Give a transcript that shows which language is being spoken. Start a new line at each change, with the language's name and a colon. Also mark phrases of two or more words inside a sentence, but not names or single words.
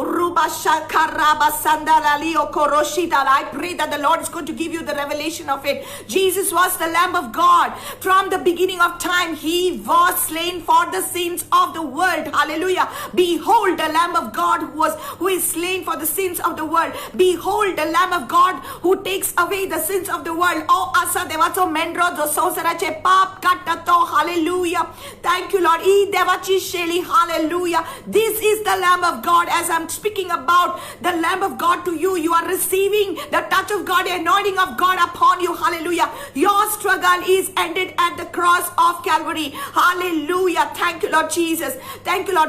English: I pray that the Lord is going to give you the revelation of it. Jesus was the Lamb of God. From the beginning of time, he was slain for the sins of the world. Hallelujah. Behold the Lamb of God who is slain for the sins of the world. Behold the Lamb of God who takes away the sins of the world.
Konkani: Oh, asa devacho mendro do sonsarache pap kattato.
English: Hallelujah. Thank you, Lord.
Konkani: E devachi sheli.
English: Hallelujah. This is the Lamb of God. As I'm speaking about the Lamb of God to you, you are receiving the touch of God, the anointing of God upon you. Hallelujah. Your struggle is ended at the cross of Calvary. Hallelujah. Thank you, Lord Jesus. Thank you, Lord.